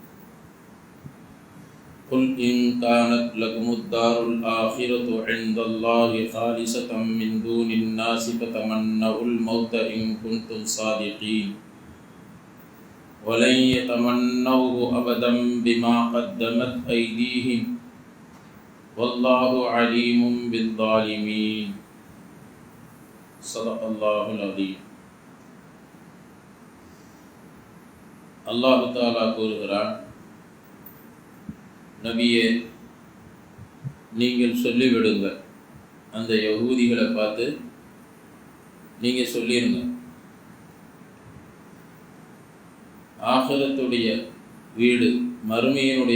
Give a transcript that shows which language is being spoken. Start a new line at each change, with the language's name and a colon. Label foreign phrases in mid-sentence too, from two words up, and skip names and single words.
Arabic: قل إن كانت لكم الدار الآخرة عند الله خالصة من دون الناس فتمنوا الموت إن كنتم صادقين ولن يتمنوه أبدا بما قدمت أيديهم والله عليم بالظالمين صدق الله العظيم.
Tamil: அல்லாஹ் தஆலா கூறுகிறான், நபியே, நீங்கள் சொல்லிவிடுங்க, அந்த யஹூதிகளை பார்த்து நீங்கள் சொல்லிடுங்க, ஆகிரத்துடைய வீடு, மறுமையினுடைய